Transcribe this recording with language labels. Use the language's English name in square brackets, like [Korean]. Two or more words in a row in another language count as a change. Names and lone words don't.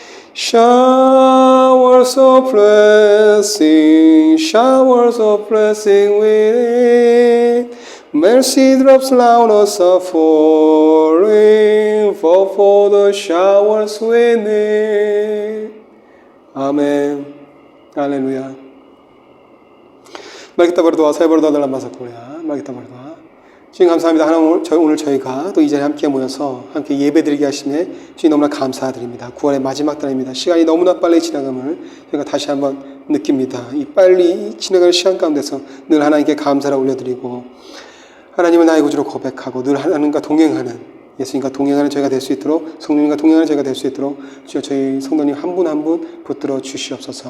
[English] Showers of blessing we need. Mercy drops down us suffering, for the showers we need. [Indonesian] Amen. Hallelujah. Mari kita berdoa. Saya berdoa dalam bahasa Korea. Mari kita berdoa. [Korean] 주님 감사합니다. 하나님 오늘 저희가 또 이 자리에 함께 모여서 함께 예배드리게 하시네 주님 너무나 감사드립니다. 9월의 마지막 달입니다. 시간이 너무나 빨리 지나감을 저희가 다시 한번 느낍니다. 이 빨리 지나가는 시간 가운데서 늘 하나님께 감사를 올려드리고 하나님을 나의 구주로 고백하고 늘 하나님과 동행하는 예수님과 동행하는 저희가 될 수 있도록 성령님과 동행하는 저희가 될 수 있도록 주여 저희 성도님 한 분 한 분 붙들어 주시옵소서.